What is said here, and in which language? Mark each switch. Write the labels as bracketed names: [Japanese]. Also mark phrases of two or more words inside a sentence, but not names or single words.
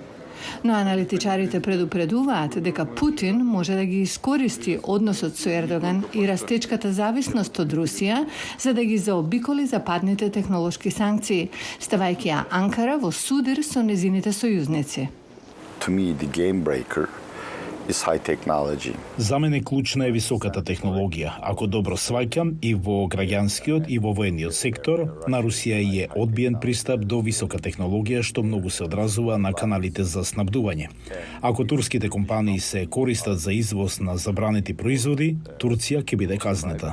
[Macedonian] Но аналитичарите предупредуваат дека Путин може да ги искористи односот со Ердоган и растечката зависност од Русија за да ги заобиколи западните технолошки санкции, ставајќи ја Анкара во судир со незините сојузници. [English] To me, the game breaker is high technology. [Macedonian] За мене клучна е високата технологија. Ако добро сваќам, и во граѓанскиот и во воениот сектор, на Русија е одбиен пристап до висока технологија, што многу се одразува на каналите за снабдување. Ако турските компании се користат за извоз на забранети производи, Турција ќе биде казнета.